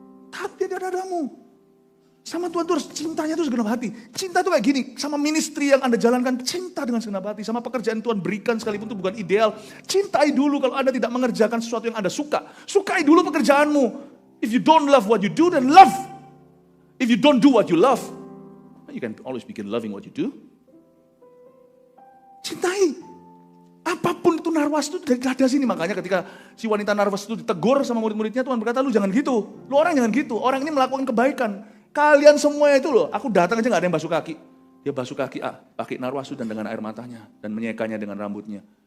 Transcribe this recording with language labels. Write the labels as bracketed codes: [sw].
[id] Taruh dia di dadamu. Sama Tuhan itu harus cintanya itu segenap hati. Cinta itu kayak gini, sama ministry yang Anda jalankan, cinta dengan segenap hati. Sama pekerjaan Tuhan berikan sekalipun itu bukan ideal. Cintai dulu kalau Anda tidak mengerjakan sesuatu yang Anda suka. Sukai dulu pekerjaanmu. [en] If you don't love what you do, then love If you don't do what you love, you can always begin loving what you do. [id] Cintai. Apapun itu Narwas itu dari dada sini. Makanya ketika si wanita Narwas itu ditegur sama murid-muridnya, Tuhan berkata, lu jangan gitu. Lu orang jangan gitu. Orang ini melakukan kebaikan. Kalian semua itu loh. Aku datang aja gak ada yang basuh kaki. Dia basuh kaki pakai Narwastu dan dengan air matanya. Dan menyekanya dengan rambutnya.